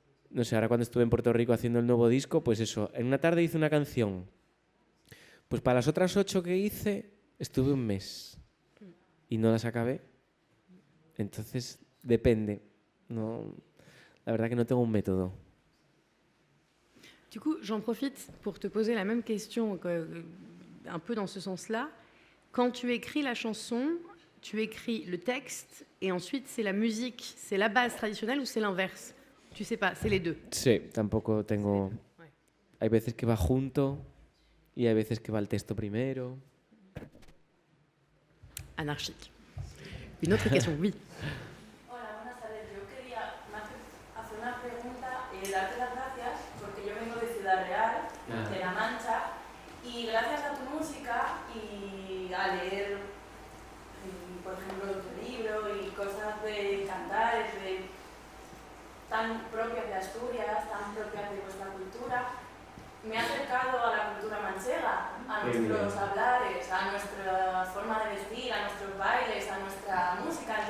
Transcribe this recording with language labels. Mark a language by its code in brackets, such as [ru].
[es] No sé, ahora cuando estuve en Puerto Rico haciendo el nuevo disco, pues eso, en una tarde hice una canción. Pues para las otras 8 que hice, estuve un mes y no las acabé. Entonces, depende. No, la verdad que no tengo un método. [fr] Du coup, j'en profite pour te poser la même question, un peu dans ce sens-là. Quand tu écris la chanson, tu écris le texte et ensuite c'est la musique, c'est la base traditionnelle ou c'est l'inverse? Tu sais pas, c'est les deux. [es] Sí, tampoco tengo... [fr] Ouais. [es] Hay veces que va junto y hay veces que va el texto primero. [fr] Anarchique. Une autre question, oui. [es] Hola, buenas tardes. Yo quería hacer una pregunta y darte las gracias porque yo vengo de Ciudad Real, de La Mancha, y gracias a tu música y a leer, por ejemplo, tu libro y cosas de cantares tan propias de Asturias, tan propias de vuestra cultura, me he acercado a la cultura manchega, a nuestros hablares, a nuestra forma de vestir, a nuestros bailes, a nuestra música.